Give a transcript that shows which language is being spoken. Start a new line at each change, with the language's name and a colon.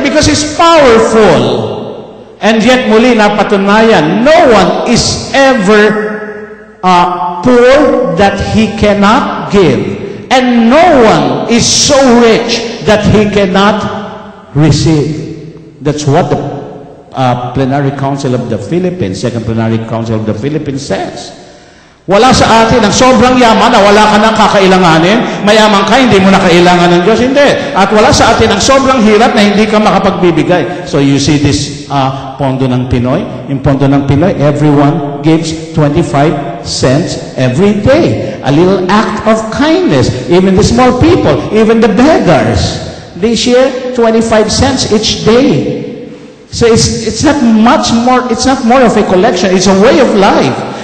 English: Because he's powerful. And yet,
Filipino: muli napatunayan,
English: no one is ever poor that he cannot give. And no one is so rich that he cannot receive. That's what the Plenary Council of the Philippines, Second Plenary Council of the Philippines says.
Filipino: Wala sa atin ang sobrang yaman na wala ka nang kakailanganin. Mayaman ka, hindi mo na kailangan ng Diyos. Hindi. At wala sa atin ang sobrang hirap na hindi ka makapagbibigay.
English: So you see this pondo ng Pinoy. Yung pondo ng Pinoy, everyone gives 25 cents every day. A little act of kindness. Even the small people, even the beggars, they share 25 cents each day. So it's not much more, it's not more of a collection, it's a way of life.